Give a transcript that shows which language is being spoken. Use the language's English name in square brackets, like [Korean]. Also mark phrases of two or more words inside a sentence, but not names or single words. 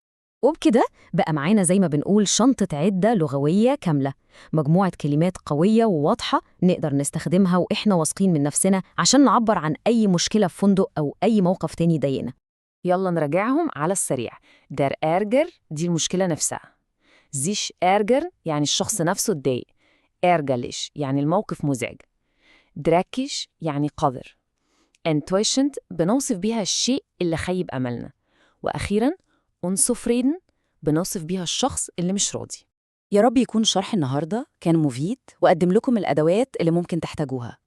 [Arabic] وبكده بقى معانا زي ما بنقول شنطة عدة لغوية كاملة، مجموعة كلمات قوية وواضحة نقدر نستخدمها وإحنا واثقين من نفسنا عشان نعبر عن أي مشكلة في فندق أو أي موقف تاني يضايقنا. يلا نراجعهم على السريع. [German] Der Ärger [Arabic] دي المشكلة نفسها. [German] sich ärger [Arabic] يعني الشخص نفسه اتضايق. ärgerlich يعني الموقف مزعج. dreckig يعني قذر. enttäuschend بنوصف بيها الشيء اللي خيب أملنا. وأخيراً unzufrieden بنوصف بيها الشخص اللي مش راضي. يا رب يكون شرح النهاردة كان مفيد وقدم لكم الأدوات اللي ممكن تحتاجوها.